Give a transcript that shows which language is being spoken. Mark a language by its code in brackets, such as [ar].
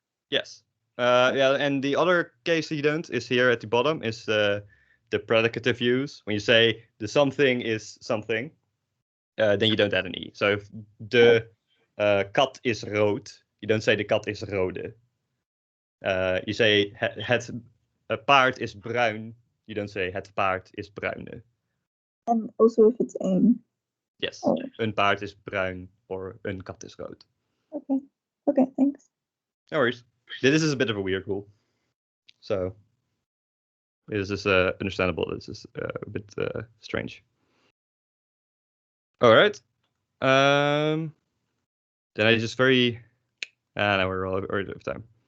[en] Yes. Yeah, and the other case you don't is here at the bottom is the predicative use. When you say the something is something, then you don't add an e. So if the [nl] kat is rood, [en] you don't say the [nl] kat is rode. [en] You say [nl] het paard is bruin, [en] you don't say [nl] het paard is bruine. [en] And also if it's ein. Yes, Oh. [nl] een paard is bruin [en] or [nl] een kat is rood. [en] Okay, thanks. No worries. This is a bit of a weird rule. So this is understandable. This is a bit strange. All right. Then I just very... now we're all out of time.